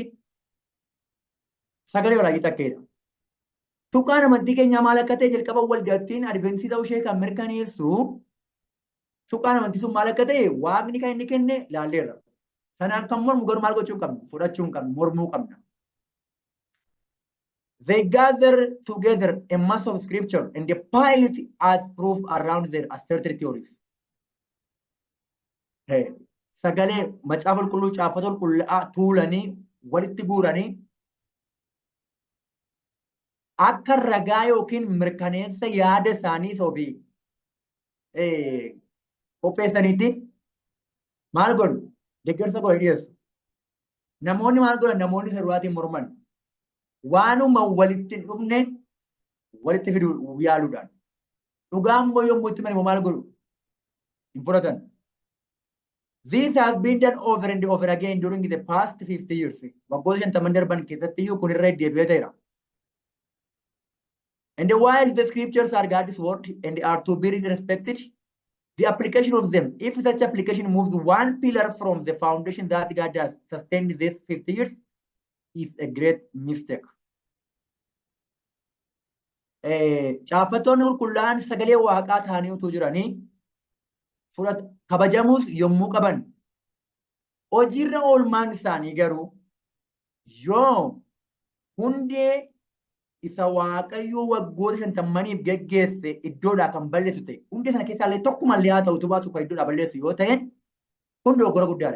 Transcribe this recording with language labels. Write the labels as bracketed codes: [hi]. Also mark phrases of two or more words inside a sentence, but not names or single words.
[om] Sagalee walaayii takkeedha. Tuqaan amantii keenyaa maal akka ta'e jalqaba waldattiin adventistii ta'uu ishee kan mirkaneessu tuqaan amantii sun maal akka ta'e waaqni kan inni kenne ilaalleerra. Sanaan kan mormu garuu maal gochuu hin qabnu fudhachuu hin qabnu mormuu qabna. [en] They gather together a mass of scripture and they pile it as proof around their asserted theories. [om] Sagalee macaafa qulqulluu caafata qulqullaa tuulanii walitti guuranii akka ragaa yookiin mirkaneessa yaada isaanii sobii qopheessaniitti maal godhu deeggarsa godhe dhiyeessu. Namoonni maal godhan namoonni sarwaatiin morman waanuma walitti hin dhufne walitti fiduu yaaluudhaan dhugaan immoo yommuu itti manimoo maal godhu hin fudhatan. [en] This has been done over and over again during the past 50 years. [om] Waggoota 50 darban keessatti iyyuu kun irra deebi'ee ta'eera. [en] And while the scriptures are God's word and are to be respected, the application of them, if such application moves one pillar from the foundation that God has sustained these 50 years, is a great mistake. [om] Caafatoonni qulqullaan sagalee waaqaa ta'anii utuu jiranii kabajamuus yommuu qaban hojiirra oolmaan isaanii garuu yoo hundee isa waaqayyoo waggoota 50 geggeesse iddoodhaa kan balleessu ta'e hundee sana keessaa illee tokkumallee haa ta'u tubaatu kan iddoodhaa balleessu yoo ta'e kun dogoggora guddaadha.